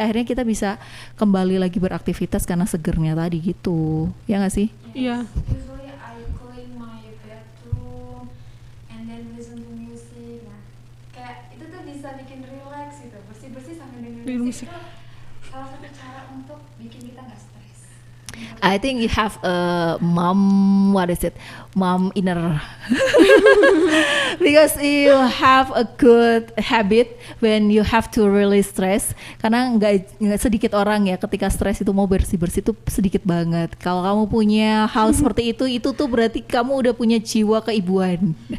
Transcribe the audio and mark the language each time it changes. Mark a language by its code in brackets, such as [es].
[id] Akhirnya kita bisa kembali lagi beraktivitas karena segernya tadi gitu. Ya nggak sih? Iya. [en] Usually I clean my bedroom and then listen to music. [id] Nah, kayak itu tuh bisa bikin relax gitu. Bersih-bersih sambil dengerin Dengerin musik. Itu salah satu cara untuk bikin kita nggak stres. [en] I think you have a mom, what is it? Mom inner. Because you have a good habit when you have to release stress. [id] Karena nggak sedikit orang ya ketika stres itu mau bersih-bersih itu sedikit banget. Kalau kamu punya hal seperti itu tuh berarti kamu udah punya jiwa keibuan.